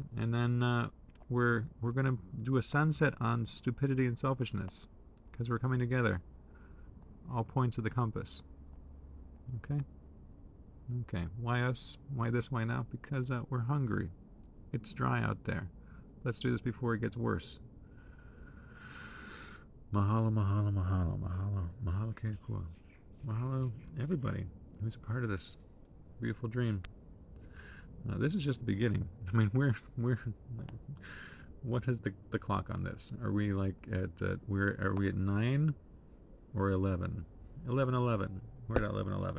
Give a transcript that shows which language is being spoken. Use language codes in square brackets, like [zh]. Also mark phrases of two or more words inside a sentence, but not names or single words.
[en] And then we're going to do a sunset on stupidity and selfishness because we're coming together. All points of the compass. Okay? Okay. Why us? Why this? Why now? Because we're hungry. It's dry out there. Let's do this before it gets worse. [haw] Mahalo, mahalo, mahalo, mahalo, mahalo keikua. [en] Mahalo, everybody who's a part of this beautiful dream. This is just the beginning. I mean, we're what is the clock on this? Are we like are we at 9 or 11? 11:11. We're at 11:11.